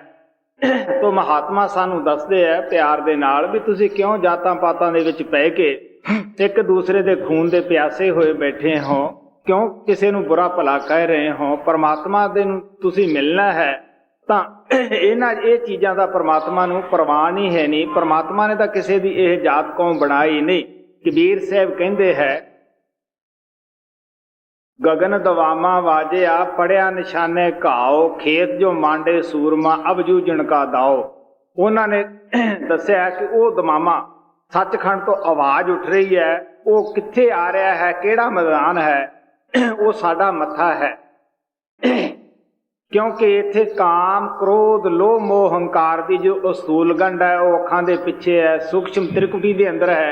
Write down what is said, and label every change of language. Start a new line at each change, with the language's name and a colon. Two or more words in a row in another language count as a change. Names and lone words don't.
Punjabi: ਤੋ ਮਹਾਤਮਾ ਸਾਨੂੰ ਦੱਸਦੇ ਹੈ ਪਿਆਰ ਦੇ ਨਾਲ ਵੀ ਤੁਸੀਂ ਕਿਉਂ ਜਾਤਾਂ ਪਾਤਾਂ ਦੇ ਵਿੱਚ ਪੈ ਕੇ ਇੱਕ ਦੂਸਰੇ ਦੇ ਖੂਨ ਦੇ ਪਿਆਸੇ ਹੋਏ ਬੈਠੇ ਹੋ, ਕਿਉਂ ਕਿਸੇ ਨੂੰ ਬੁਰਾ ਭਲਾ ਕਹਿ ਰਹੇ ਹੋ। ਪਰਮਾਤਮਾ ਦੇ ਨੂੰ ਤੁਸੀਂ ਮਿਲਣਾ ਹੈ ਤਾਂ ਇਹ ਚੀਜ਼ਾਂ ਦਾ ਪਰਮਾਤਮਾ ਨੂੰ ਪਰਵਾਹ ਨਹੀਂ ਹੈ। ਨਹੀਂ, ਪਰਮਾਤਮਾ ਨੇ ਤਾਂ ਕਿਸੇ ਦੀ ਇਹ ਜਾਤ ਕੌਮ ਬਣਾਈ ਨਹੀਂ। ਕਬੀਰ ਸਾਹਿਬ ਕਹਿੰਦੇ ਹੈ
Hindi: ਗगन दवामा वाजिया पढ़िया निशाने घाओ खेत जो मांडे सूरमा अब जूझण का दाओ।
Punjabi: ਉਹਨਾਂ ਨੇ ਦੱਸਿਆ ਕਿ ਉਹ ਦਮਾਮਾ ਸੱਚਖੰਡ ਤੋਂ ਆਵਾਜ਼ ਉੱਠ ਰਹੀ ਹੈ, ਉਹ ਕਿੱਥੇ ਆ ਰਿਹਾ ਹੈ, ਕਿਹੜਾ ਮੈਦਾਨ ਹੈ, ਉਹ ਸਾਡਾ ਮੱਥਾ ਹੈ। ਕਿਉਂਕਿ ਇੱਥੇ ਕਾਮ ਕ੍ਰੋਧ ਲੋਭ ਮੋਹ ਹੰਕਾਰ ਦੀ ਜੋ ਅਸੂਲ ਗੰਢ ਹੈ ਉਹ ਅੱਖਾਂ ਦੇ ਪਿੱਛੇ ਹੈ, ਸੂਖਸ਼ਮ ਤ੍ਰਿਕੁਟੀ ਦੇ ਅੰਦਰ ਹੈ।